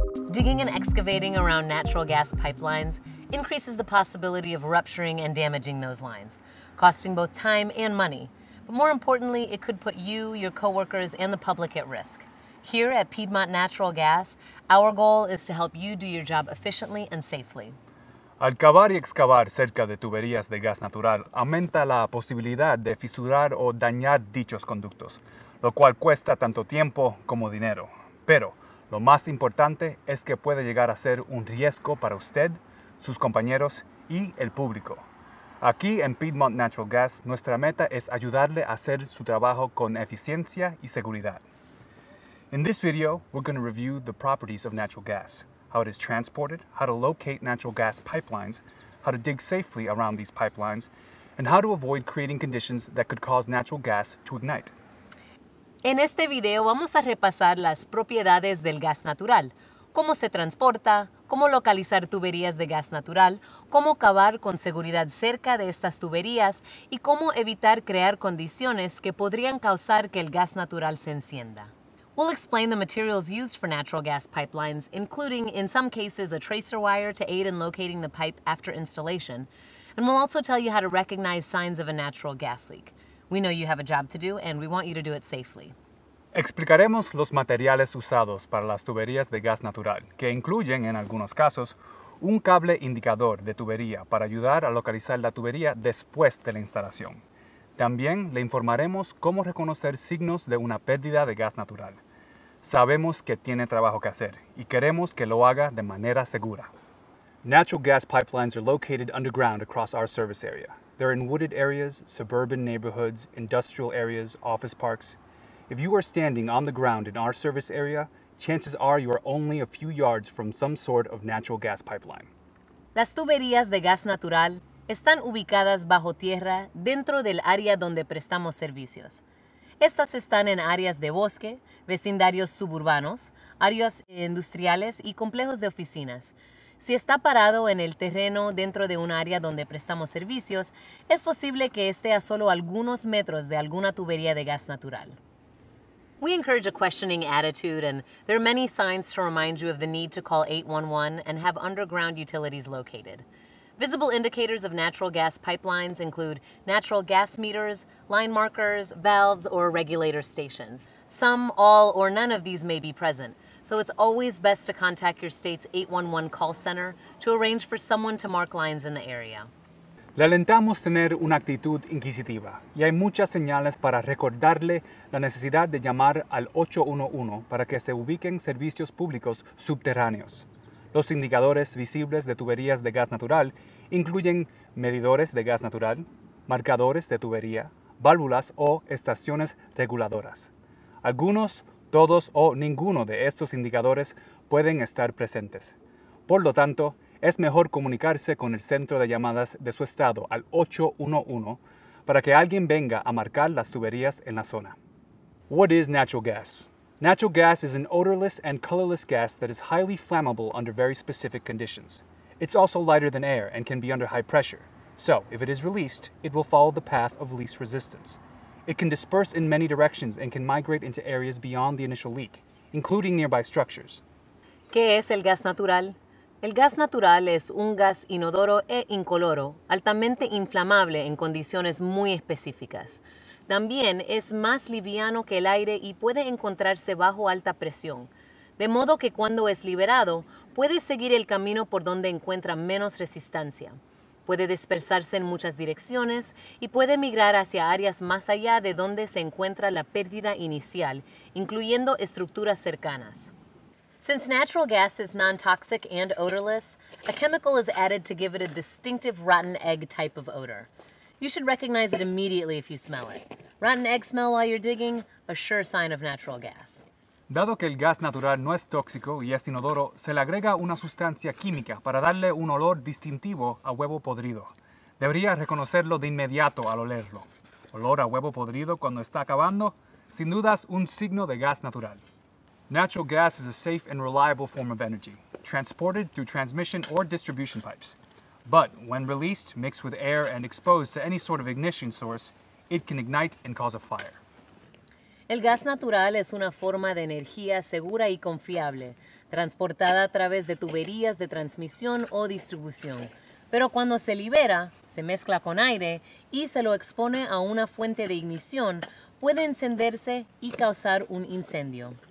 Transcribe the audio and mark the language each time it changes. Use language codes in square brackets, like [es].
[en] Digging and excavating around natural gas pipelines increases the possibility of rupturing and damaging those lines, costing both time and money. But more importantly, it could put you, your coworkers, and the public at risk. Here at Piedmont Natural Gas, our goal is to help you do your job efficiently and safely. [es] Al cavar y excavar cerca de tuberías de gas natural, aumenta la posibilidad de fisurar o dañar dichos conductos, lo cual cuesta tanto tiempo como dinero. Pero lo más importante es que puede llegar a ser un riesgo para usted, sus compañeros y el público. Aquí en Piedmont Natural Gas, nuestra meta es ayudarle a hacer su trabajo con eficiencia y seguridad. [en] In this video, we're going to review the properties of natural gas, how it is transported, how to locate natural gas pipelines, how to dig safely around these pipelines, and how to avoid creating conditions that could cause natural gas to ignite. [es] En este video vamos a repasar las propiedades del gas natural, cómo se transporta, cómo localizar tuberías de gas natural, cómo cavar con seguridad cerca de estas tuberías y cómo evitar crear condiciones que podrían causar que el gas natural se encienda. [en] We'll explain the materials used for natural gas pipelines, including, in some cases, a tracer wire to aid in locating the pipe after installation. And we'll also tell you how to recognize signs of a natural gas leak. We know you have a job to do, and we want you to do it safely. [es] Explicaremos los materiales usados para las tuberías de gas natural, que incluyen, en algunos casos, un cable indicador de tubería para ayudar a localizar la tubería después de la instalación. También le informaremos cómo reconocer signos de una pérdida de gas natural. Sabemos que tiene trabajo que hacer y queremos que lo haga de manera segura. [en] Natural gas pipelines are located underground across our service area. They're in wooded areas, suburban neighborhoods, industrial areas, office parks. If you are standing on the ground in our service area, chances are you are only a few yards from some sort of natural gas pipeline. [es] Las tuberías de gas natural están ubicadas bajo tierra dentro del área donde prestamos servicios. Estas están en áreas de bosque, vecindarios suburbanos, áreas industriales y complejos de oficinas. Si está parado en el terreno dentro de un área donde prestamos servicios, es posible que esté a solo algunos metros de alguna tubería de gas natural. [en] We encourage a questioning attitude, and there are many signs to remind you of the need to call 811 and have underground utilities located. Visible indicators of natural gas pipelines include natural gas meters, line markers, valves, or regulator stations. Some, all, or none of these may be present, so it's always best to contact your state's 811 call center to arrange for someone to mark lines in the area. [es] Le alentamos tener una actitud inquisitiva y hay muchas señales para recordarle la necesidad de llamar al 811 para que se ubiquen servicios públicos subterráneos. Los indicadores visibles de tuberías de gas natural incluyen medidores de gas natural, marcadores de tubería, válvulas o estaciones reguladoras. Algunos, todos o ninguno de estos indicadores pueden estar presentes. Por lo tanto, es mejor comunicarse con el centro de llamadas de su estado al 811 para que alguien venga a marcar las tuberías en la zona. [en] What is natural gas? Natural gas is an odorless and colorless gas that is highly flammable under very specific conditions. It's also lighter than air and can be under high pressure. So, if it is released, it will follow the path of least resistance. It can disperse in many directions and can migrate into areas beyond the initial leak, including nearby structures. [es] ¿Qué es el gas natural? El gas natural es un gas inodoro e incoloro, altamente inflamable en condiciones muy específicas. También es más liviano que el aire y puede encontrarse bajo alta presión, de modo que cuando es liberado, puede seguir el camino por donde encuentra menos resistencia. Puede dispersarse en muchas direcciones y puede migrar hacia áreas más allá de donde se encuentra la pérdida inicial, incluyendo estructuras cercanas. [en] Since natural gas is non-toxic and odorless, a chemical is added to give it a distinctive rotten egg type of odor. You should recognize it immediately if you smell it. Rotten egg smell while you're digging, a sure sign of natural gas. [es] Dado que el gas natural no es tóxico y es inodoro, se le agrega una sustancia química para darle un olor distintivo a huevo podrido. Debería reconocerlo de inmediato al olerlo. Olor a huevo podrido cuando está acabando, sin dudas un signo de gas natural. [en] Natural gas is a safe and reliable form of energy, transported through transmission or distribution pipes. But when released, mixed with air and exposed to any sort of ignition source, it can ignite and cause a fire. [es] El gas natural es una forma de energía segura y confiable, transportada a través de tuberías de transmisión o distribución. Pero cuando se libera, se mezcla con aire y se lo expone a una fuente de ignición, puede encenderse y causar un incendio.